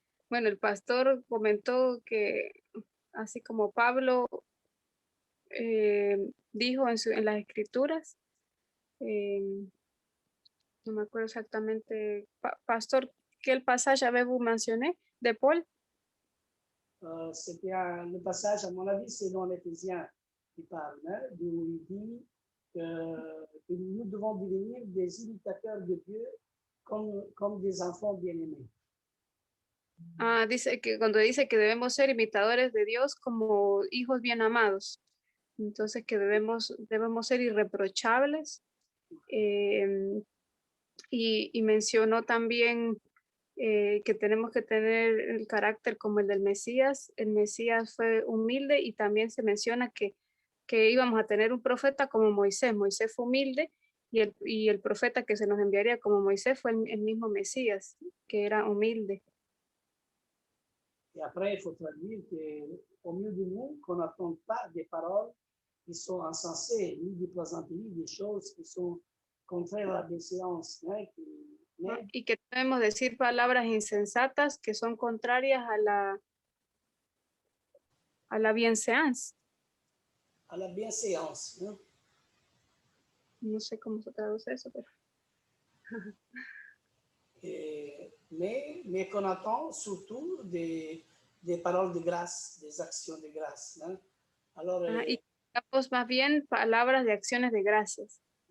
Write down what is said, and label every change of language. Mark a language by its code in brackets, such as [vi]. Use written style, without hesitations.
[es] bueno, el pastor comentó que así como Pablo dijo en las escrituras, no me acuerdo exactamente, pastor, [fr] quel passage avez-vous mentionné de Paul? C'était le passage, à mon avis, c'est dans l'Éphésiens qui parle, hein, où il dit que nous devons devenir des imitateurs de Dieu comme des enfants bien-aimés. [es] Ah, dice que cuando dice que debemos ser imitadores de Dios como hijos bien amados, entonces que debemos ser irreprochables, y mencionó también que tenemos que tener el carácter como el del Mesías. El Mesías fue humilde y también se menciona que íbamos a tener un profeta como Moisés. Moisés fue humilde y el profeta que se nos enviaría como Moisés fue el mismo Mesías, que era humilde. [fr] Et après, il faut traduire qu'au milieu de nous, qu'on n'attende pas des paroles qui sont insensées, ni des plaisanteries, des choses qui sont contraires à la bienséance. Hein, [es] y que debemos decir palabras insensatas que son contrarias a la bienséance. [fr] À la bienséance. Hein. [es] No sé cómo se traduce eso, pero... [fr] mais qu'on attend surtout des paroles de grâce, des actions de grâce. Hein. Alors, [es] y digamos más bien palabras de acciones de gracias.